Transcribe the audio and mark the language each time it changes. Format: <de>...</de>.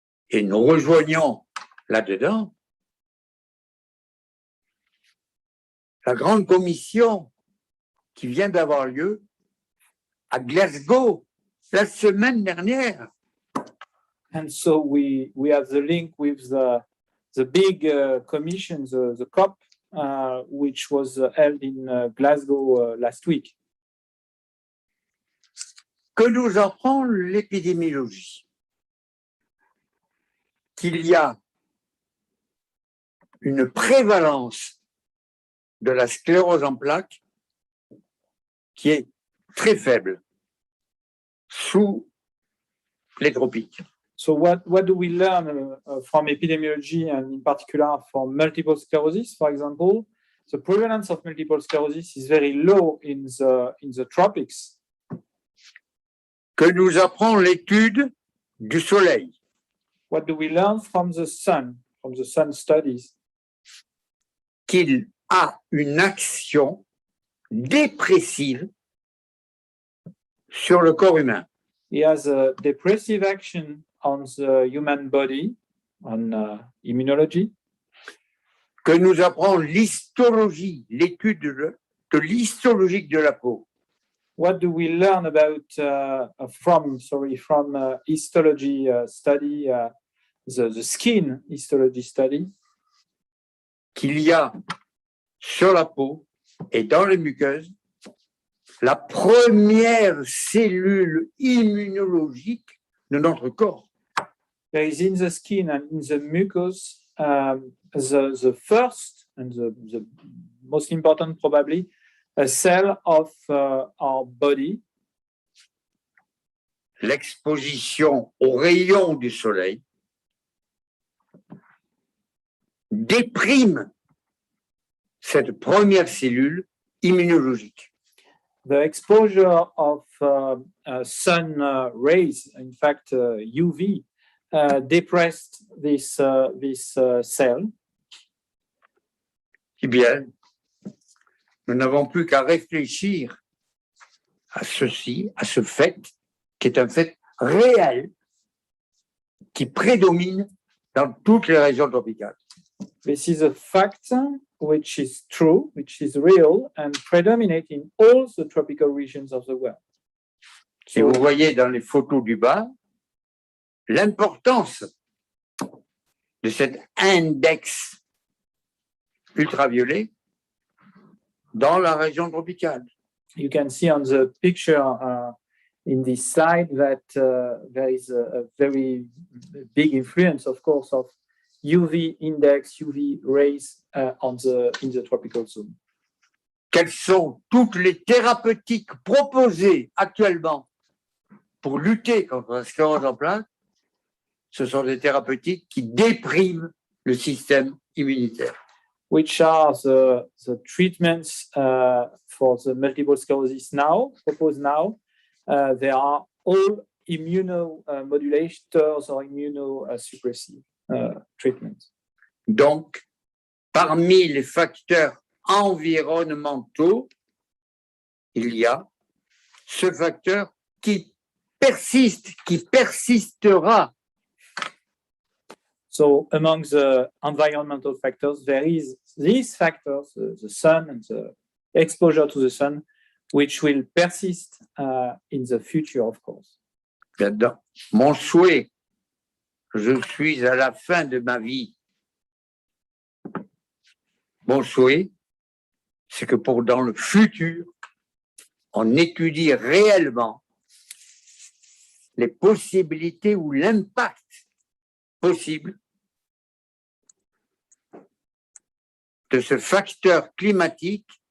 <fr>Et nous rejoignons là-dedans la grande commission qui vient d'avoir lieu à Glasgow la semaine dernière.</fr> <en>And so we have the link with the big commission, the COP, which was held in Glasgow last week.</en> <fr>Que nous apprend l'épidémiologie? Qu'il y a une prévalence de la sclérose en plaques qui est très faible sous les tropiques.</fr> <en>So what do we learn from epidemiology, and in particular from multiple sclerosis, for example? The prevalence of multiple sclerosis is very low in the tropics.</en> <fr>Que nous apprend l'étude du soleil?</fr> <en>What do we learn from the sun studies?</en> <fr>Qu'il a une action dépressive sur le corps humain.</fr> <en>He has a depressive action on the human body, on immunology.</en> <fr>Que nous apprend l'histologie, l'étude de l'histologique de la peau?</fr> <en>What do we learn about from histology study, the skin histology study?</en> <fr>Qu'il y a sur la peau et dans les muqueuses la première cellule immunologique de notre corps.</fr> <en>There is in the skin and in the mucus the first and the most important, probably, a cell of our body.</en> <fr>L'exposition aux rayons du soleil déprime cette première cellule immunologique.</fr> <en>The exposure of sun rays, in fact UV, depressed this cell.</en> <fr>Eh bien, nous n'avons plus qu'à réfléchir à ceci, à ce fait, qui est un fait réel, qui prédomine dans toutes les régions tropicales.</fr> <en>This is a fact which is true, which is real, and predominate in all the tropical regions of the world.</en> <fr>Et vous voyez dans les photos du bas l'importance de cet index ultraviolet dans la région tropicale.</fr> <en>You can see on the picture in this slide that there is a very big influence, of course, of UV index, UV rays in the tropical zone.</en> <fr>Quelles sont toutes les thérapeutiques proposées actuellement pour lutter contre la sclérose en plaques? Ce sont des thérapeutiques qui dépriment le système immunitaire.</fr> <en>Which are the treatments for the multiple sclerosis now, proposed now? They are all immunomodulators or immunosuppressive treatments.</en> <fr>Donc, parmi les facteurs environnementaux, il y a ce facteur qui persiste, qui persistera.</fr> <en>So among the environmental factors, there is these factors, the sun and the exposure to the sun, which will persist in the future, of course.</en> <fr>Mon souhait, je suis à la fin de ma vie. Mon souhait, c'est que dans le futur, on étudie réellement les possibilités ou l'impact possible de ce facteur climatique</fr>